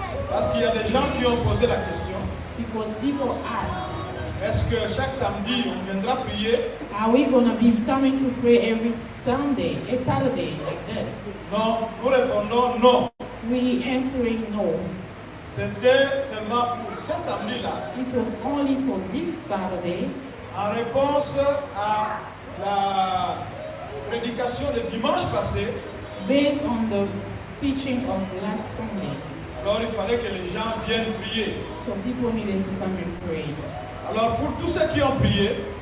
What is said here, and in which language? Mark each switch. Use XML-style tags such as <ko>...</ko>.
<fr>parce qu'il y a des gens qui ont posé la question,</fr> <en>because people asked,</en> <fr>est-ce que chaque samedi on viendra prier?</fr> <en>are we going to be coming to pray every Saturday like this?</en> <fr>Non, nous répondons non.</fr> <en>We answering no.</en> <fr>C'était seulement pour ce samedi-là,</fr> <en>It was only for this Saturday</en> <fr>en réponse à la prédication de dimanche passé.</fr> <en>based on the preaching of last Sunday.</en> <fr>Alors il fallait que les gens viennent prier.</fr> <en>So people needed to come and pray.</en> <fr>Alors pour tous ceux qui ont prié,</fr>